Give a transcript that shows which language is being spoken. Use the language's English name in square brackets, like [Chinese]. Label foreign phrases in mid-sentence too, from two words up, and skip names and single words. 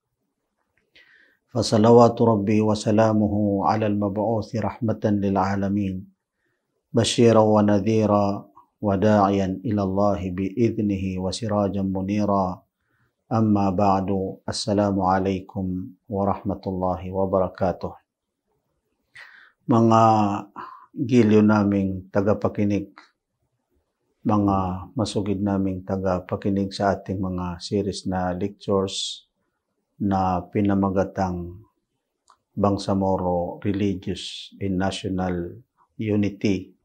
[Arabic] فصلوات ربي وسلامه على المبعوث رحمة للعالمين بشيرا ونذيرا وداعيا إلى الله بإذنه وسراجا منيرا. أما بعد، السلام عليكم ورحمة الله وبركاته. [Filipino] Mga giliw naming tagapakinig, mga masugid naming tagapakinig sa ating mga series na lectures na pinamagatang Bangsamoro Religious and National Unity